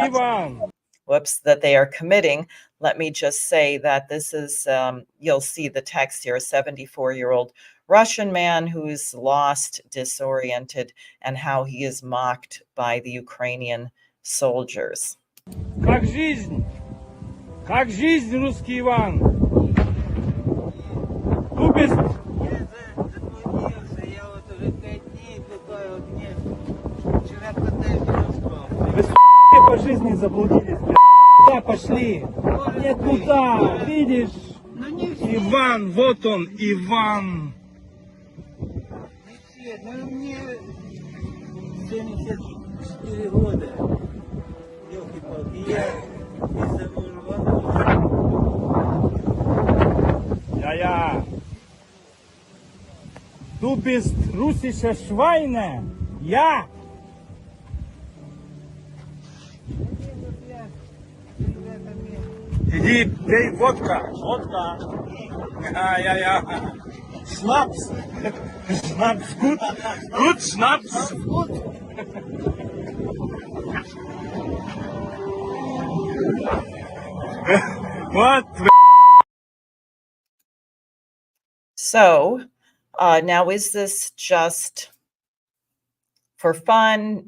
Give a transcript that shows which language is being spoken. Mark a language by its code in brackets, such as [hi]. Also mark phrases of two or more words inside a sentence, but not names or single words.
[en] atrocities Иван. that they are committing. Let me just say that this is, you'll see the text here, a 74-year-old Russian man who's lost, disoriented, and how he is mocked by the Ukrainian soldiers. [ru] Как жизнь? Как жизнь, русский Иван? Любишь? Заблудился, я вот уже 5 дней такой вот мне. Вчера коттедж распал. Вы по жизни заблудились, блядь. Куда пошли? Нет, туда, видишь? Ну не все, Иван, вот он, Иван. не все. Ну мне 74 года. Ёлки-палки, я из-за урванного. [de] Ja. Du bist russische Schweine. Ja. [ru] Иди, пей водка. Водка. [de] Ja. Schnaps. Schnaps, gut. Gut, Schnaps. [en] What? So now, is this just for fun?